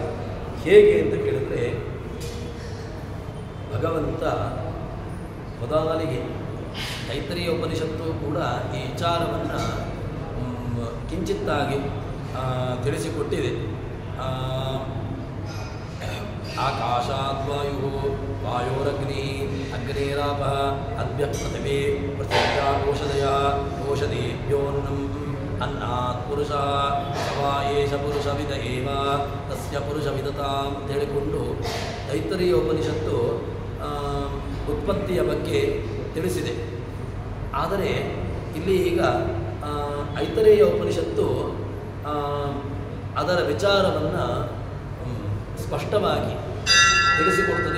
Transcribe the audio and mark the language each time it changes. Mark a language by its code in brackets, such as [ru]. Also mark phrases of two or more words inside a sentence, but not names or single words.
[kn] ಹೇಗೆ ಅಂತ ಕೇಳಿದರೆ, ಭಗವಂತ ಮೊದಲಿಗೆ ತೈತ್ರಿಯ ಉಪನಿಷತ್ತು ಕೂಡ ಈ ವಿಚಾರವನ್ನು ಕಿಂಚಿತ್ತಾಗಿ ತಿಳಿಸಿಕೊಟ್ಟಿದೆ. [sa] ಆಕಾಶಾದ್ವಾಯು ವಾಯೋರಗ್ನಿ ಅಗ್ನೇರಾಪ ಅದ್ಭ್ಯ ಪೃಥಿವೇ ಪೃಥಿವ್ಯಾ ಓಷಧೇಭ್ಯೋನ್ನಂ ಅನ್ನಾತ್ ಪುರುಷ ಸವಾ ಏಷ ಪುರುಷವಿದ ಏವ ತಸ್ಯ ಪುರುಷವಿದತಾಂ [kn] ಅಂತ ಹೇಳಿಕೊಂಡು ತೈತ್ತರೀಯ ಉಪನಿಷತ್ತು ಉತ್ಪತ್ತಿಯ ಬಗ್ಗೆ ತಿಳಿಸಿದೆ. ಆದರೆ ಇಲ್ಲಿ ಈಗ ಐತರೇಯ ಉಪನಿಷತ್ತು ಅದರ ವಿಚಾರವನ್ನು ಸ್ಪಷ್ಟವಾಗಿ ತಿಳಿಸಿಕೊಡ್ತದೆ.